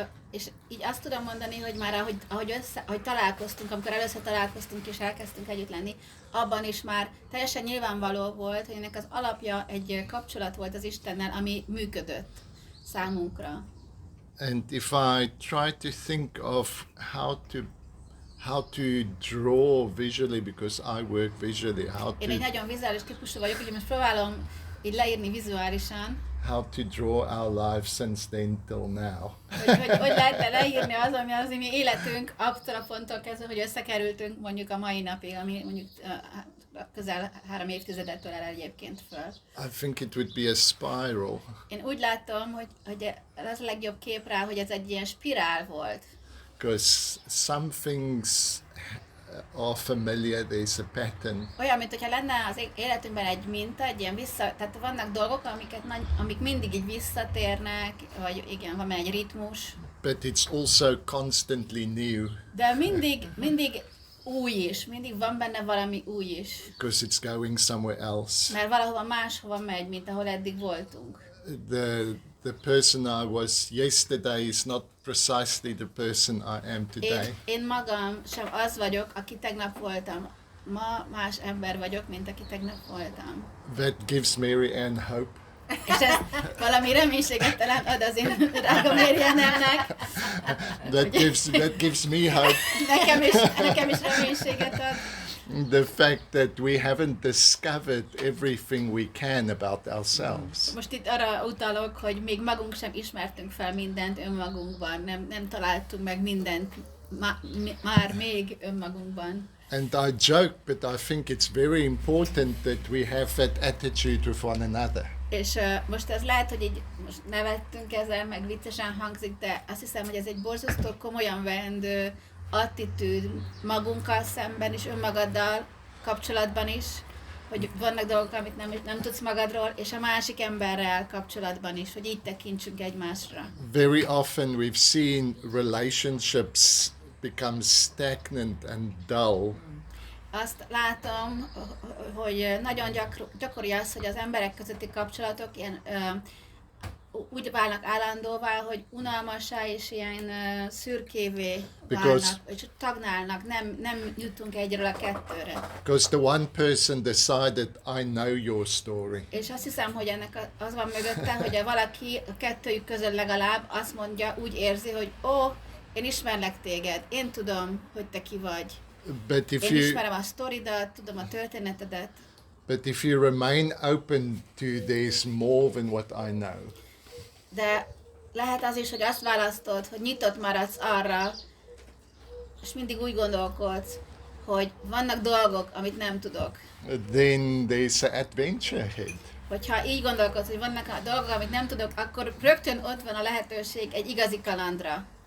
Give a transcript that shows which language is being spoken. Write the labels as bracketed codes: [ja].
[hu] És így azt tudom mondani, hogy már ahogy találkoztunk, amikor először találkoztunk és elkezdtünk együtt lenni, abban is már teljesen nyilvánvaló volt, hogy ennek az alapja egy kapcsolat volt az Istennel, ami működött számunkra. [en] And if I try to think of how to draw visually, because I work visually, [hu] Én egy nagyon vizuális típusú vagyok, úgyhogy most próbálom így leírni vizuálisan. [en] How to draw our life since then till now. [hu] Hogy lehet leírni ami az mi életünk attól a ponttól kezdve, hogy összekerültünk mondjuk a mai napig, ami mondjuk közel 3 évtizedet ölel egyébként föl. [en] I think it would be a spiral. [hu] Én úgy látom, hogy az a legjobb kép rá, hogy ez egy ilyen spirál volt. [en] Because some things are familiar, there's a pattern. [hu] Olyan, mintha lenne az életünkben egy minta, egy ilyen tehát vannak dolgok, amik mindig így visszatérnek, vagy igen, van egy ritmus. [en] But it's also constantly new. [hu] De mindig új is, mindig van benne valami új is. [en] Because it's going somewhere else. [hu] Mert valahova máshova megy, mint ahol eddig voltunk. [en] The person I was yesterday is not precisely the person I am today. [hu] Én magam sem az vagyok, aki tegnap voltam. Ma más ember vagyok, mint aki tegnap voltam. [en] That gives Mary Ann hope. [hu] És ez valami reménységet talán ad az én drága Mérianelnek. [en] That gives me hope. [hu] Nekem is reménységet ad. [en] The fact that we haven't discovered everything we can about ourselves. [hu] Most itt arra utalok, hogy még magunk sem ismertünk fel mindent önmagunkban, nem találtunk meg mindent már még önmagunkban. [en] And I joke, but I think it's very important that we have that attitude with one another. [hu] És most ez lehet, hogy így most nevettünk ezzel, meg viccesen hangzik, de azt hiszem, hogy ez egy borzasztó komolyan vendő attitűd magunkkal szemben és önmagaddal kapcsolatban is, hogy vannak dolgok, amit nem tudsz magadról, és a másik emberrel kapcsolatban is, hogy így tekintsünk egymásra. [en] Very often we've seen relationships become stagnant and dull. [hu] Azt látom, hogy nagyon gyakori az, hogy az emberek közötti kapcsolatok ilyen úgy válnak állandóvá, hogy unalmassá és ilyen szürkévé válnak, és tagnálnak, nem jutunk egyről a kettőre. [en] Because the one person decided, I know your story. [hu] És azt hiszem, hogy ennek az van mögötte, hogy valaki a kettőjük között legalább azt mondja, úgy érzi, hogy én ismerlek téged, én tudom, hogy te ki vagy. Én ismerem a sztoridat, tudom a történetedet. [en] But if you remain open to there's more than what I know. [hu] De lehet az is, hogy azt választod, hogy nyitott maradsz arra, és mindig úgy gondolkodsz, hogy vannak dolgok, amit nem tudok. [en] Then there's an adventure ahead. [hu] Hogyha így gondolkodsz, hogy vannak a dolgok, amit nem tudok, akkor rögtön ott van a lehetőség egy igazi kalandra.